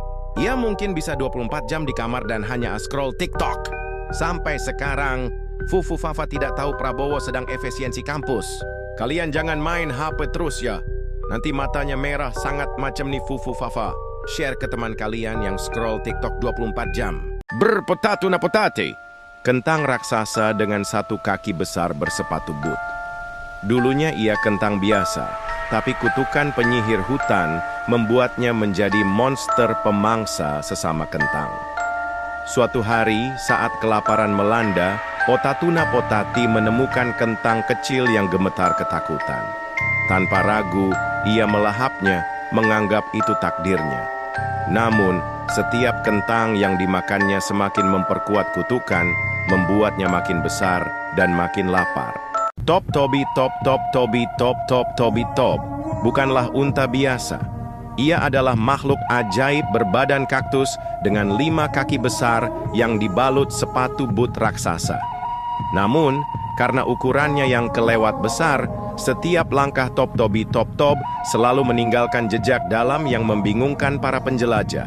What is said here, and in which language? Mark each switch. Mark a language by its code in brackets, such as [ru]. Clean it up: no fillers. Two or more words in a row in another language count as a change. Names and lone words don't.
[id] Ia mungkin bisa 24 jam di kamar dan hanya scroll TikTok. Sampai sekarang, Fufu Fafa tidak tahu Prabowo sedang efisiensi kampus. Kalian jangan main HP terus ya. Nanti matanya merah sangat macam nih Fufu Fafa. Share ke teman kalian yang scroll TikTok 24 jam. Berpotatu na potate. Kentang raksasa dengan satu kaki besar bersepatu boot. Dulunya ia kentang biasa, tapi kutukan penyihir hutan membuatnya menjadi monster pemangsa sesama kentang. Suatu hari, saat kelaparan melanda, Potatuna Potati menemukan kentang kecil yang gemetar ketakutan. Tanpa ragu, ia melahapnya, menganggap itu takdirnya. Namun, setiap kentang yang dimakannya semakin memperkuat kutukan, membuatnya makin besar dan makin lapar. Top Tobi Top Top Tobi Top Top Tobi Top bukanlah unta biasa. Ia adalah makhluk ajaib berbadan kaktus dengan 5 kaki besar yang dibalut sepatu boot raksasa. Namun, karena ukurannya yang kelewat besar, setiap langkah Top Tobi Top Top selalu meninggalkan jejak dalam yang membingungkan para penjelajah.